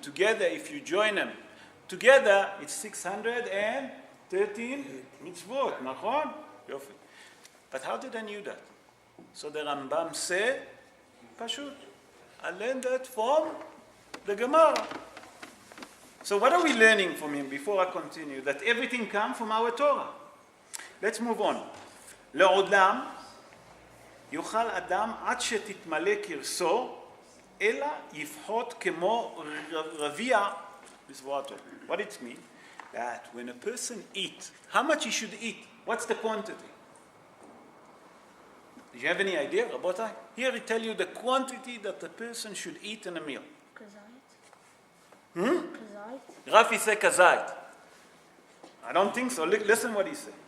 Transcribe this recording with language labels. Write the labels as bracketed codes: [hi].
[en] Together, if you join them, together it's 613 mitzvot. Nachon? Yofi. But how did I knew that? So the Rambam said, Pashut, I learned that from the Gemara. So what are we learning from him before I continue? That everything comes from our Torah. Let's move on. [he] לעולם יוכל אדם עד שתתמלא כרסו, אלא יפחות כמו רביע בזרועתו. [en] What it means? that when a person eats, how much he should eat? What's the quantity? Do you have any idea, Rabotai? Here I tell you the quantity that the person should eat in a meal. Kazait. Kazait. Rafi said kazait. I don't think so. Listen what he said.